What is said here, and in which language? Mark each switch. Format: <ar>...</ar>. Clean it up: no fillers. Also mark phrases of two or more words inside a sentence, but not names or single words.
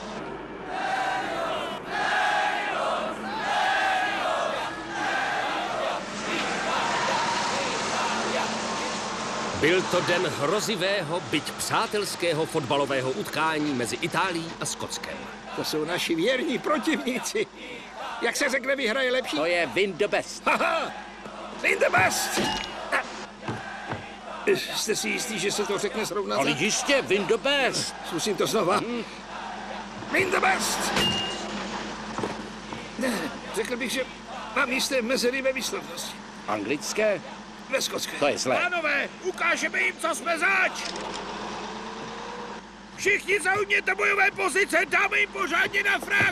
<cs>Byl to den hrozivého, byť přátelského fotbalového utkání mezi Itálií a Skotskem. To jsou naši věrní protivníci. Jak se řekne, vyhraje lepší? To je</cs> <en>win the best. Haha! Win the best!</en> <cs>Jste si jistý, že se to řekne srovnat? Ale jistě,</cs> <en>win the best.</en> <cs>Zkusím to znova.</cs> <en>Win the best!</en> <cs>Ne, řekl bych, že mám jisté mezery ve výslovnosti. Anglické? Ve skotské. To je zlé. Pánové, ukážeme jim, co jsme zač! Všichni zaujměte bojové pozice, dáme jim pořádně na frak!</cs>